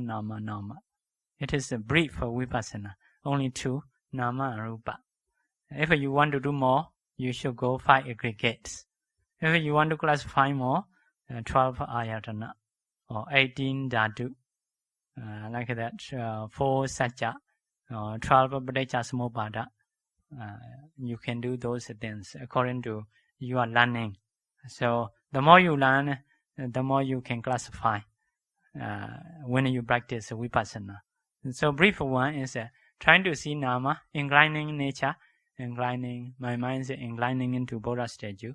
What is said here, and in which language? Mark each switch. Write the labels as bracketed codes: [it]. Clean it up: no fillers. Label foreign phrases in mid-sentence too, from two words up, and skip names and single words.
[en] It is a brief vipassana, only two, nama and rupa. If you want to do more, you should go 5 aggregates. If you want to classify more, 12 ayatana or 18 dhatu, like that, 4 satya, 12 [pi] paticca samuppada. [en] You can do those things according to your learning. So the more you learn, the more you can classify when you practice vipassana. So brief one is trying to see nama, inclining nature, inclining, my mind is inclining into Buddha statue.